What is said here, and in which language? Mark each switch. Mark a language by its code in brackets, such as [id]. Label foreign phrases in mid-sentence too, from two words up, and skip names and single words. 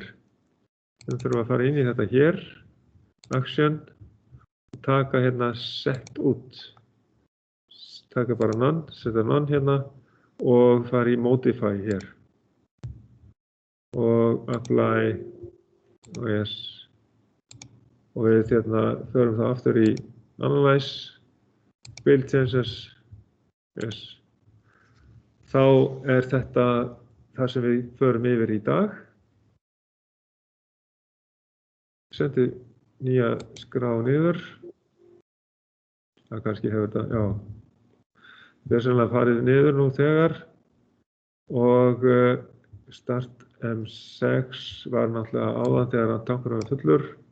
[is] Þannig þurfum við að fara inn í þetta hér, action, og taka hérna set út. Taka bara none, setja none hérna og fara í modify hér. Og apply, og yes. Og við hérna förum það aftur í analyze, [en] build changes, [is] yes. Þá er þetta það sem við förum yfir í dag. Sendi nýja skrá niður. Það kannski hefur þetta, já. Þetta er sennilega farið niður nú þegar. Og start M6 var náttúrulega áðan þegar að tankurinn var fullur.